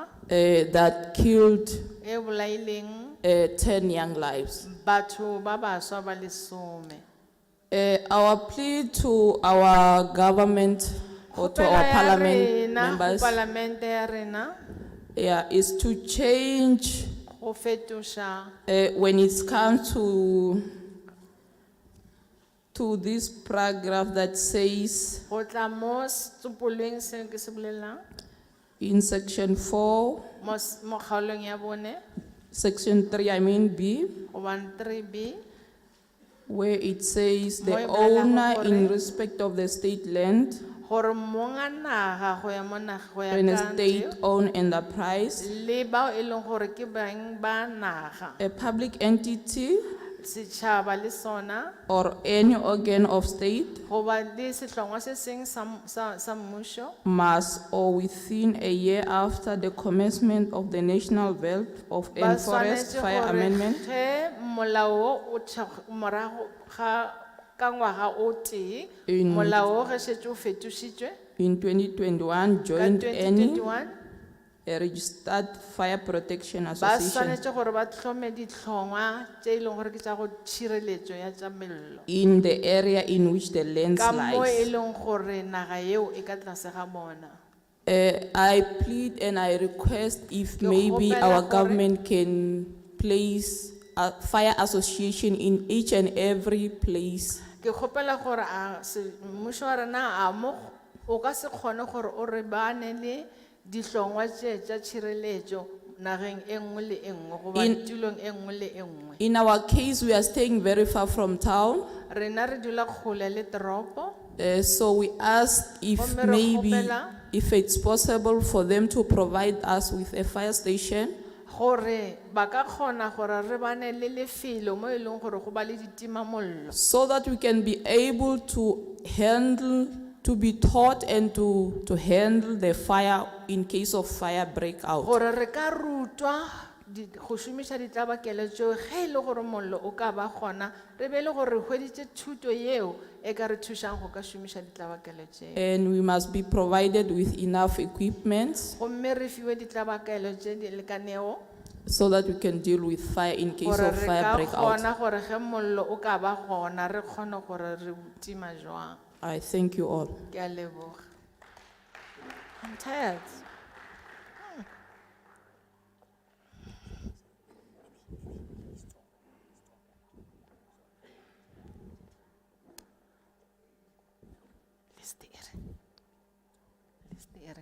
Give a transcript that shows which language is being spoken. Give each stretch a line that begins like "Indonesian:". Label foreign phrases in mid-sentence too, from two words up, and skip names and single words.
English: that killed
Northern Sotho: e bolaileng
English: 10 young lives.
Northern Sotho: batho ba baswa ba lesome.
English: Our plea to our government or to
Northern Sotho: Kgopelo
English: our
Northern Sotho: ya
English: parliament
Northern Sotho: rena go
English: members,
Northern Sotho: Palamente ya rena,
English: is to change
Northern Sotho: go fetoša
English: when it comes to this paragraph that says
Northern Sotho: go tla mo tsopoleng seo ke se bolelang,
English: in section 4,
Northern Sotho: mo kgaolong ya bone,
English: section 3, I mean B,
Northern Sotho: gobane 3B,
English: where it says
Northern Sotho: Mo
English: the
Northern Sotho: e bolelang
English: owner in
Northern Sotho: gore-
English: respect of the state land
Northern Sotho: gore monga naga go ya mo naga go ya
English: and a
Northern Sotho: ka
English: state-owned enterprise,
Northern Sotho: le bao e leng gore ke bang ba naga,
English: a public entity
Northern Sotho: setšhaba le sona,
English: or any organ of state
Northern Sotho: goba le sehlongwa se seng sa mmušo,
English: must, or within a year after the commencement of the National Veld of
Northern Sotho: ba
English: and Forest
Northern Sotho: swanetše
English: Fire
Northern Sotho: gore
English: Amendment
Northern Sotho: ge molao wo o morago ga ka ngwaga o tee,
English: In-
Northern Sotho: molao wo ge šetše o fetošitšwe
English: in 2021
Northern Sotho: ka
English: joined any
Northern Sotho: 2021,
English: a registered fire protection
Northern Sotho: ba
English: association
Northern Sotho: swanetše gore ba hlome dihlongwa tše e leng gore ke tša go tšhireletšo ya tša mello
English: in the area in which the land
Northern Sotho: ka mo e
English: lies.
Northern Sotho: leng gore naga yeo e ka tlase ga bona.
English: I plead and I request if
Northern Sotho: Ke
English: maybe
Northern Sotho: kgopela
English: our
Northern Sotho: gore-
English: government can place a fire association in each and every place.
Northern Sotho: Ke kgopela gore mmušo wa rena o ka se kgone gore o re bane le dihlongwa tše tša tšhireletšo nageng e nngwe le e nngwe goba
English: In-
Northern Sotho: tulong e nngwe le e nngwe.
English: In our case, we are staying very far from town.
Northern Sotho: Rena re dula kgole le toropo,
English: So we asked if
Northern Sotho: Gomme re
English: maybe,
Northern Sotho: kgopela-
English: if it's possible for them to provide us with a fire station.
Northern Sotho: gore ba ka kgona gore re bane le lefelo mo e leng gore go ba le ditimamollo
English: So that we can be able to handle, to be taught and to handle the fire in case of fire breakout.
Northern Sotho: gore re ka rutwa go šomiša ditlabakele tseo ge e le gore mollo o ka ba gona re be le gore re hweditše thuto yeo e ka re thušang go ka šomiša ditlabakele tseo
English: And we must be provided with enough equipment
Northern Sotho: gomme re fiwe ditlabakelo tše di lekanego
English: so that we can deal with fire in case
Northern Sotho: gore
English: of
Northern Sotho: re
English: fire
Northern Sotho: ka
English: breakout.
Northern Sotho: kgona gore ge mollo o ka ba gona re kgone gore re o tima jwang
English: I thank you all.
Northern Sotho: ke a leboga
English: I'm tired. Listeren.